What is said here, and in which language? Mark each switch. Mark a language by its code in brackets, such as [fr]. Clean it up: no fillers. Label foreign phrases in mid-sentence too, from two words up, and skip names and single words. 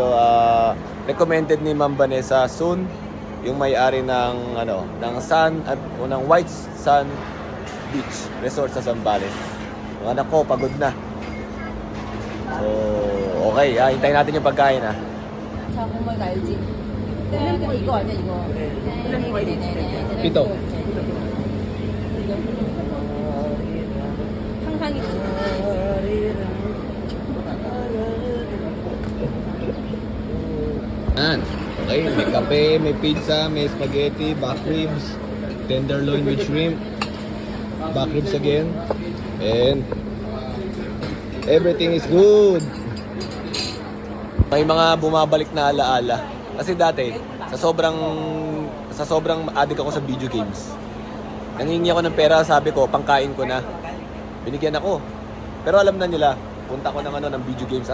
[tl] Recommended ni Ma'am Vanessa Sun, yung may-ari ng ng Sun at ng White Sun Beach Resort sa Zambales. Yung anak ko pagod na. [en] So, okay, [tl] hintayin natin yung pagkain ha. [ko] 정말 알지? 이거 아니야 이거. [tl] Pito. [ko] 항상 있지. [tl] Okay, may kape, may pizza, may spaghetti, [en] back ribs, tenderloin with shrimp, back ribs again, and everything is good. [tl] May mga bumabalik na alaala. Kasi dati, sa sobrang addict ako sa [en] video games. [tl] Nangingi ako ng pera, sabi ko, pangkain ko na. Binigyan ako. Pero alam na nila, punta ko ng [en] video games.